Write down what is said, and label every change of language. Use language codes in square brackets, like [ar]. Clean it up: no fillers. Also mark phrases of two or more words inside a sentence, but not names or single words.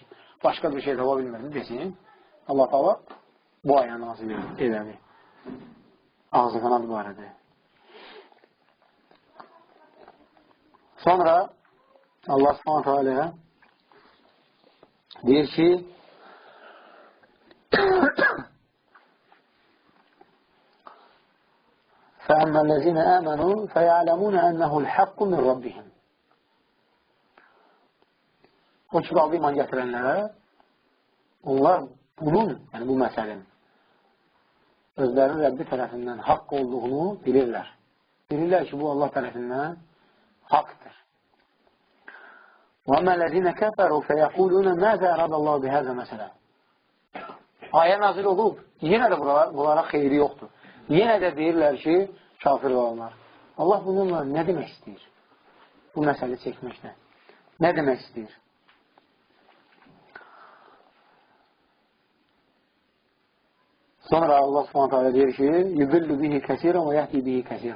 [az] Başqa bir şey tapa bilmədim desin. Allah Taala bu ayəni nazil edədir. Ağzı qanad barədə. Sonra Allah Subhanahu Teala deyir ki [ar] فَأَمَّا الَّذِينَ آمَنُوا فَيَعْلَمُونَ أَنَّهُ الْحَقُّ مِنْ رَبِّهِمْ. [az] O kitabı iman gətirənlərə onlar bunun, yəni bu məsələnin özlərinin Rəbbi tərəfindən haqq olduğunu bilirlər. Bilirlər ki, bu Allah tərəfindən haqdır. [ar] وَأَمَّا الَّذِينَ كَفَرُوا فَيَقُولُونَ مَاذَا أَرَادَ اللَّهُ بِهَذَا مَثَلًا. [az] Ayə nazil olub, yenə də bunlara xeyri yoxdur. Yenə də deyirlər ki, kafir olanlar. Allah bununla nə demək istəyir? Bu məsələ çəkməklə. Nə demək istəyir? Sonra Allah Subhanahu deyir ki, [ar] "يُضِلُّ بِهِ كَثِيرًا وَيَهْدِي بِهِ كَثِيرًا."